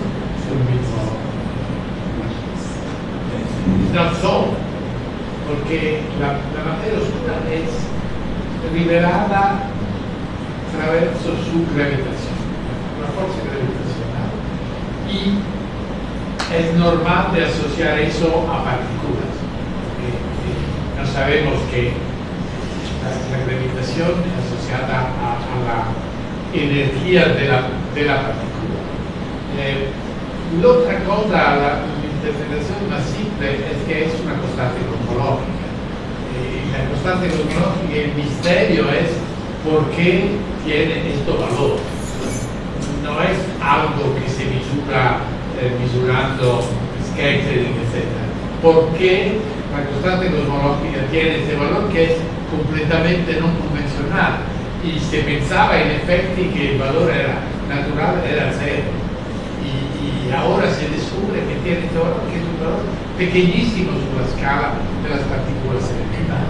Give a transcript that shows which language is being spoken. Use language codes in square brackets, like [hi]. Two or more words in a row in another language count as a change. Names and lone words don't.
[es] No son, porque la materia oscura es liberada attraverso su gravitación, una fuerza gravitacional, y es normal de asociar eso a partículas. No sabemos que la gravitación es asociada a la energía de la partícula. [it] L'altra cosa, l'interpretazione [es] más simple es que es una constante cosmológica. La constante cosmológica, el misterio es por qué tiene este valor. No es algo que se [it] misura misurando [es] scattering, etc. ¿Por qué la constante cosmológica tiene este valor que es completamente no convencional? Y se pensaba en efecto que el valor era natural, era cero. Y ahora se descubre que tiene este valor, que es un valor pequeñísimo sobre la escala de las partículas elementales.